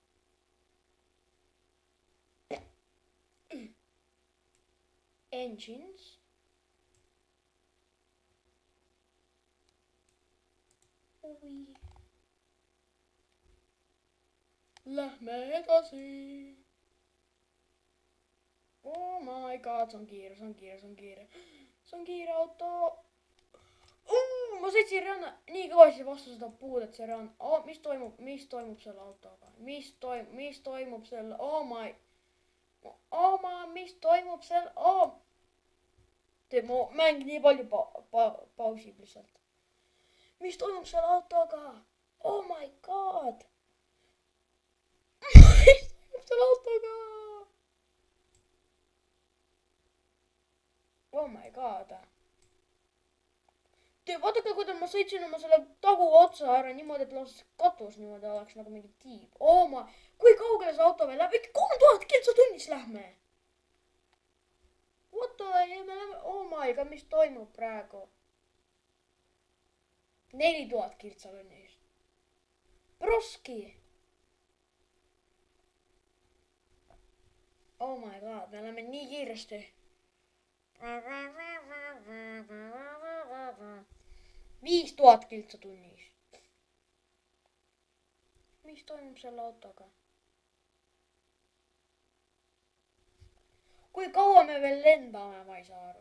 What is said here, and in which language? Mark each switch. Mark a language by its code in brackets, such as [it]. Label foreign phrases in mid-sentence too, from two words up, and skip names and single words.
[en] Engines. [et] Oi. Lähme edasi. [en] Oh my god, [et] see on kiire. See on kiire auto. Ma sõitsin ranna nii kõvasti vastu seda puud, et see ranna. Mis toimub selle autoga? Mis toimub selle? Mis toimub selle? Teeb mu mäng nii palju pausib lihtsalt. Mis toimub selle autoga? [en] Oh my god! [et] Mis toimub selle autoga? [en] Oh my god! [et] Vaadake, kuidas ma sõitsin oma selle tagu otsa ära niimoodi, et lausa katus niimoodi oleks nagu mingi tiib. Kui kaugele see auto veel läheb? 3000 kiltsa tunnis lähme. [en] What the hell, [et] me läheme, [en] oh my god, [et] mis toimub praegu? 4000 kiltsa tunnis. Broski. [en] Oh my god, [et] me läheme nii kiiresti. 5000 kiltsa tunnis. Mis toimub selle autoga? Kui kaua me veel lendame, ma ei saa aru.